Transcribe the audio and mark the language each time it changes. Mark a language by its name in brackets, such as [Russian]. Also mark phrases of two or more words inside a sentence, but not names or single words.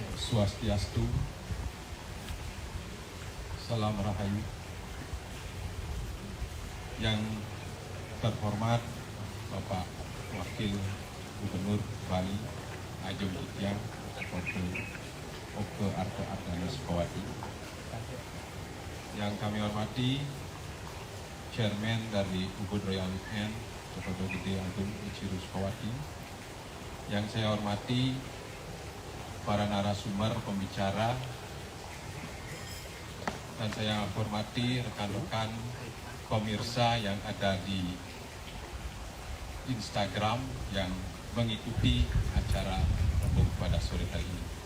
[Indonesian] Swastiastu, Salam Rahayu. Yang terhormat Bapak Wakil Gubernur Bali Ajeng Ityang Oke Arto Ardana Sukawati. Yang kami hormati Chairman dari Ubud Royal Weekend Dr. Gede Agung Ichiru Sukawati. Yang saya hormati para narasumber pembicara, dan saya hormati rekan-rekan pemirsa yang ada di Instagram yang mengikuti acara rembuk pada sore hari ini.